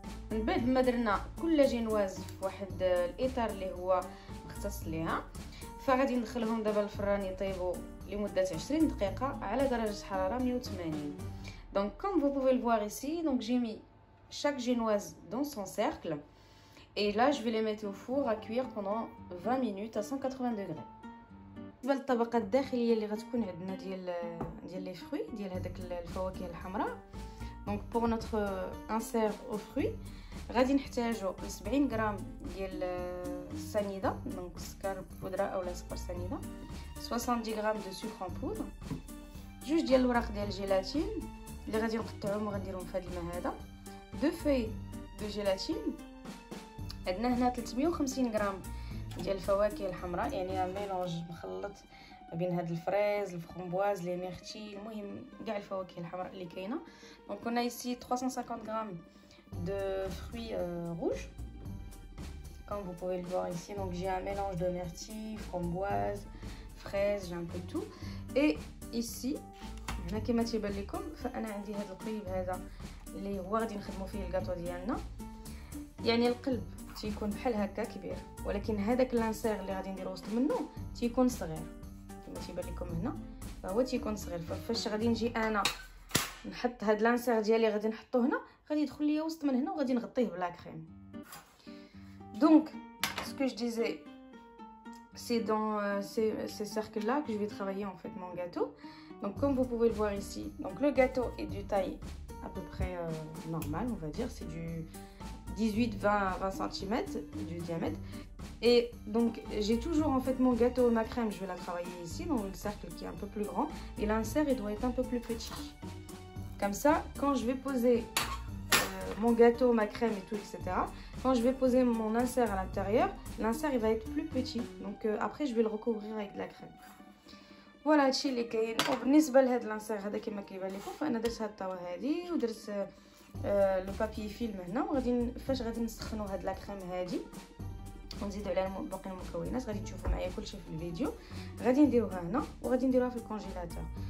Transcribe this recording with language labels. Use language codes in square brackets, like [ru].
[ar] من بعد ما درنا كل جينواز في واحد الاطار اللي هو مختص ليها، فغادي ندخلهم دابا الفران يطيبوا لمده 20 دقيقه على درجه حراره 180. [fr] Donc comme vous pouvez le voir ici, donc j'ai mis chaque génoise dans son cercle et là je vais les mettre au four à cuire pendant 20 minutes à 180 degrés. [ar] بالنسبه للطبقه الداخليه اللي غتكون عندنا ديال لي فروي ديال هذاك الفواكه الحمراء، دونك بور نوتر انسير او فروي غادي نحتاجو 70 غرام ديال السنيده، دونك سكر بودره اولا سكر سنيده، 70 غرام دو سكر ان بودر، جوج ديال الوراق ديال الجيلاتين اللي غادي نقطعوهم وغنديرهم في هذا الماء هذا، دو في دو جيلاتين، عندنا هنا 350 غرام ديال الفواكه الحمراء، يعني ميلونج مخلط بين هاد الفريز الفرامبواز لي ميرتي، المهم كاع الفواكه الحمراء اللي كاينه. دونك كنا ايسي 350 غرام [fr] de fruits rouges comme vous pouvez le voir ici. Donc j'ai un mélange de myrtille, framboise, fraise, j'ai un peu de tout. Et ici [ar] هنا كما تيبان لكم فانا عندي هذا القليب هذا اللي هو غادي نخدموا فيه الكاطو ديالنا، يعني القلب تيكون بحال هكا كبير، ولكن هذاك لانسير اللي غادي نديرو وسط منه تيكون صغير كما تيبان لكم هنا، فهو تيكون صغير. فاش غادي نجي انا نحط هاد لانسير ديالي غادي نحطو هنا، غادي يدخل ليا وسط من هنا وغادي نغطيه بلا كريم. [fr] دونك ce que je disais, c'est dans ces cercles là que je vais travailler en fait mon gâteau. Donc comme vous pouvez le voir ici, donc le gâteau est du taille à peu près normal, on va dire, c'est du 18-20 cm du diamètre. Et donc j'ai toujours en fait mon gâteau, ma crème, je vais la travailler ici dans le cercle qui est un peu plus grand, et l'insert il doit être un peu plus petit. Comme ça, quand je vais poser mon gâteau, ma crème et tout, etc. Quand je vais poser mon insert à l'intérieur, l'insert il va être plus petit. Donc après je vais le recouvrir avec de la crème. [ar] فوالا هادشي اللي كاين. وبالنسبه لهاد لانسير هذا كما كيبان لكم، فانا درت هاد الطاوه هادي ودرت لو بابي فيلم هنا، وغادي فاش غادي نسخنوا هاد لا كريم هادي ونزيدوا عليها باقي المكونات، غادي تشوفوا معايا كلشي في الفيديو. غادي نديروها هنا وغادي نديروها في الكونجيلاتور.